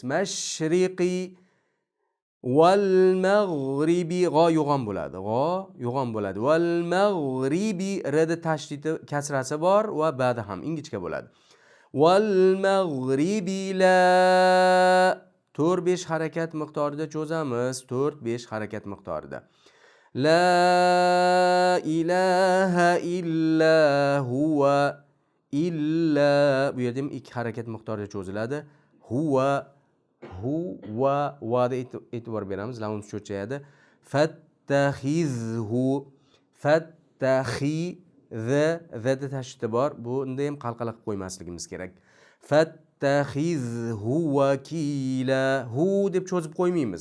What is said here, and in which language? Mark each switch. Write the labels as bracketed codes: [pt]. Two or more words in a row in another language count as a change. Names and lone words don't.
[ar] المشرق والمغرب, [uz] g'o yo'g'on bo'ladi. [ar] والمغرب [uz] rada tashdidi kasrasi bor va ba'da ham ingichka bo'ladi. [ar] والمغرب لا [uz] 4-5 harakat miqdorida cho'zamiz. 4-5 harakat miqdorida. [ar] لا إله إلا هو إلا, [uz] bu yerda ham 2 harakat miqdorida cho'ziladi. Huwa va da e'tibor beramiz, lamimiz cho'chayadi. Fattakhizhu da tashdidi bor. Bunda ham qalqala qilib qo'ymasligimiz kerak. [ar] فاتخذه وكيلا, [uz] hu deb cho'zib qo'ymaymiz.